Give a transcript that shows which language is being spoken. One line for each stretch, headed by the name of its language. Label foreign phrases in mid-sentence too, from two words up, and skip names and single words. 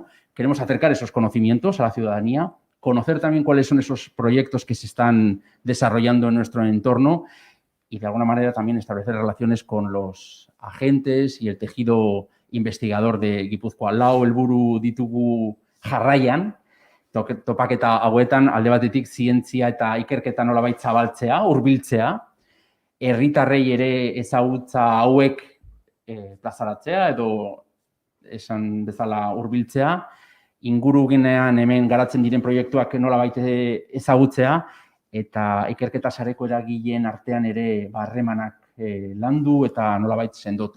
Spanish: Queremos acercar esos conocimientos a la ciudadanía, conocer también cuáles son esos proyectos que se están desarrollando en nuestro entorno y de alguna manera también establecer relaciones con los agentes y el tejido investigador de Gipuzkoa.
Basque: Lau helburu ditugu jarraian, topaketa hauetan alde batetik zientzia eta ikerketa nolabait zabaltzea, hurbiltzea, herritarrei ere ezagutza hauek plazaratzea edo esan bezala hurbiltzea, inguruginean hemen garatzen diren proiektuak nolabait ezagutzea eta ikerketa sareko eragileen artean ere harremanak landu eta nolabait sendotu.